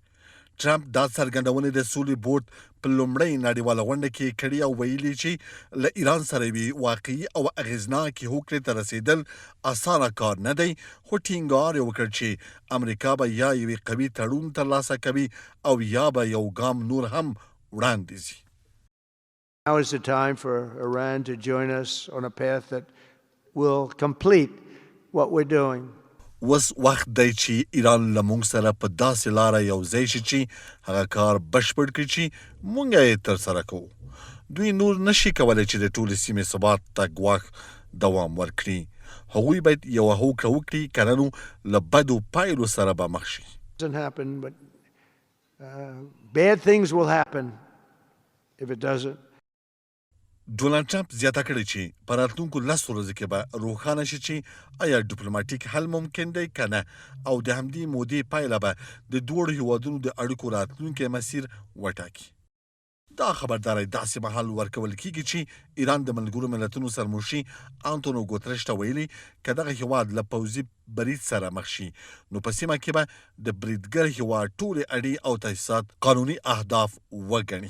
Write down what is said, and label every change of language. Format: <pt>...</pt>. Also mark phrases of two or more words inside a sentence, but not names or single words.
<ps>ټرمپ دا څرګندونې د سولې بورډ په لومړۍ نړیواله غونډه کې کړي او ویلي چې له ایران سره یوې واقعي او اغېزناکې هوکړې ته رسېدل اسانه کار نه دی، خو ټینګار یې وکړ چې امریکا به یا یوې قوي تړون ترلاسه کوي او یا به یو ګام نور هم وړاندې ځي.</ps> <en>Now is the time for Iran to join us on a path that will complete what we're doing.</en> <ps>اوس وخت دی چې ایران له موږ سره په داسې لاره یو ځای شي چې هغه کار بشپړ کړي چې موږ یې ترسره کوو. دوی نور نشي کولی چې د ټولې سیمې ثبات ته ګواښ دوام ورکړي. هغوی باید یوه هوکړه وکړي که نه نو له بدو پایلو سره به مخ شي.</ps> <en>Doesn't happen, but bad things will happen if it doesn't.</en> <ps>ډونالډ ټرمپ زیاته کړې چې په راتلونکو 10 ورځو کې به روښانه شي چې آیا ډیپلوماټیک حل ممکن دی که نه، او د همدې مودې پایله به د دواړو هیوادونو د اړیکو راتلونکی مسیر وټاکي. دا خبرداری داسې مهال ورکول کیږي چې ایران د ملګرو ملتونو سرمنشي انتونیو ګوترش ته ویلي که دغه هیواد له پوځي برید سره مخ شي نو په سیمه کې به د بریدګر هیواد ټولې اړې او تاسیسات قانوني اهداف وګڼي.</ps>